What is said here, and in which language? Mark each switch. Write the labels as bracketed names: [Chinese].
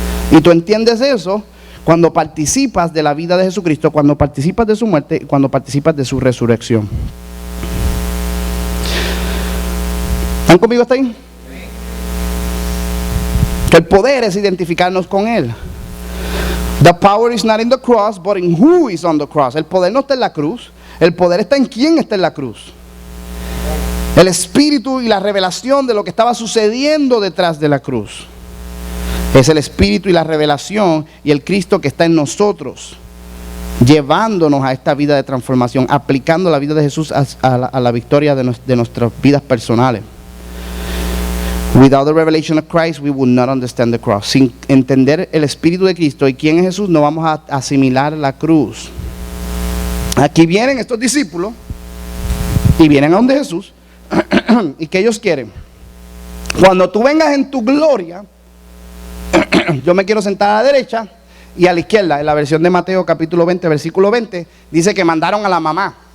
[Spanish] Y tú entiendes eso cuando participas de la vida de Jesucristo, cuando participas de su muerte, cuando participas de su resurrección. ¿Están conmigo hasta ahí? Que el poder es identificarnos con Él. [English] The power is not in the cross, but in who is on the cross. [Spanish] El poder no está en la cruz, el poder está en quién está en la cruz. El espíritu y la revelación de lo que estaba sucediendo detrás de la cruz. Es el espíritu y la revelación y el Cristo que está en nosotros, llevándonos a esta vida de transformación, aplicando la vida de Jesús a la victoria de nuestras vidas personales. [English] Without the revelation of Christ, we will not understand the cross. [Spanish] Sin entender el espíritu de Cristo y quién es Jesús, no vamos a asimilar la cruz. Aquí vienen estos discípulos y vienen a donde Jesús. ¿Y qué ellos quieren? Cuando tú vengas en tu gloria, yo me quiero sentar a la derecha y a la izquierda. En la versión de Mateo capítulo 20, versículo 20, dice que mandaron a la mamá.